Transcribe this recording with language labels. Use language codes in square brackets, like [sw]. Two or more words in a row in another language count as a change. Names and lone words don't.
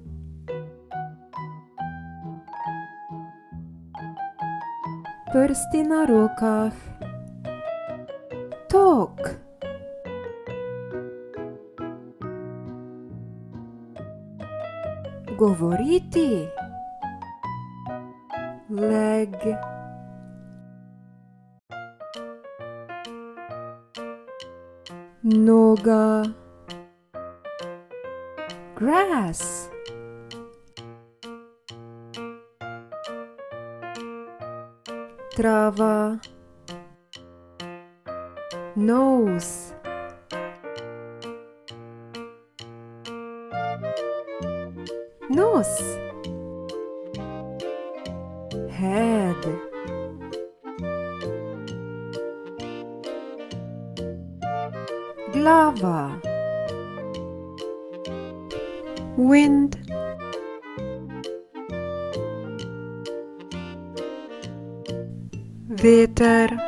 [sl] Prsti na rokah. [en] Talk. Govoriti. Leg. [sl] noga, grass, trava, [en] nose, [sl] nos, head, glava, wind, veter,